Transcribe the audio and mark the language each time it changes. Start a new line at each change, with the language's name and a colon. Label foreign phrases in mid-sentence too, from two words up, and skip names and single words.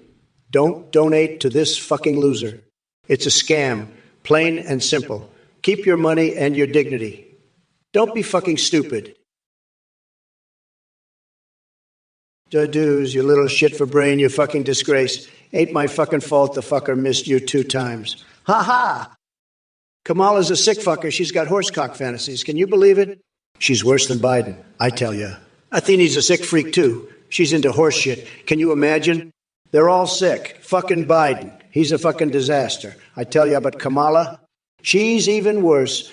English: Don't donate to this fucking loser. It's a scam, plain and simple. Keep your money and your dignity. Don't be fucking stupid. Dudes, you little shit for brain, you fucking disgrace. Ain't my fucking fault the fucker missed you 2 times. Ha ha! Kamala's a sick fucker. She's got horsecock fantasies. Can you believe it? She's worse than Biden, I tell you. Athene's a sick freak, too. She's into horse shit. Can you imagine? They're all sick. Fucking Biden. He's a fucking disaster. I tell you, but Kamala, she's even worse.